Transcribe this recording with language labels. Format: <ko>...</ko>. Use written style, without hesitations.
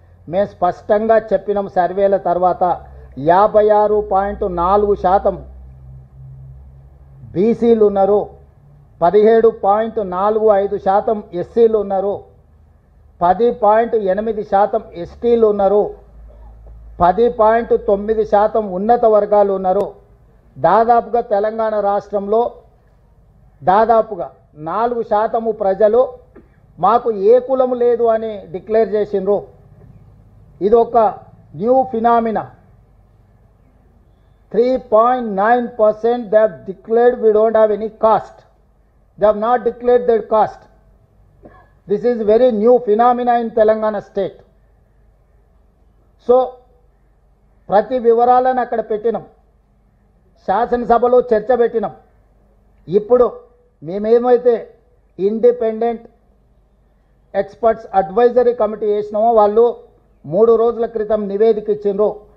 <te>మేము స్పష్టంగా చెప్పినాం. సర్వేల తర్వాత 56.4% బీసీలు ఉన్నారు, 17.45% ఎస్సీలు ఉన్నారు, 10.8% ఎస్టీలు ఉన్నారు, 10.9% ఉన్నత వర్గాలు ఉన్నారు. దాదాపుగా తెలంగాణ రాష్ట్రంలో దాదాపుగా 4% ప్రజలు మాకు ఏ కులము లేదు అని డిక్లేర్ చేసిండ్రు. ఇది ఒక</te> <en>New phenomena. 3.9% they have declared we don't have any caste. They have not declared their caste. This is very new phenomena in Telangana state.</en> <te>So ప్రతి వివరాలను అక్కడ పెట్టినాం. శాసనసభలో చర్చ పెట్టినాం. ఇప్పుడు మేమేమైతే ఇండిపెండెంట్ ఎక్స్పర్ట్స్ అడ్వైజరీ కమిటీ వేసినామో వాళ్ళు 3 రోజుల క్రితం నివేదిక ఇచ్చిండ్రు.</te>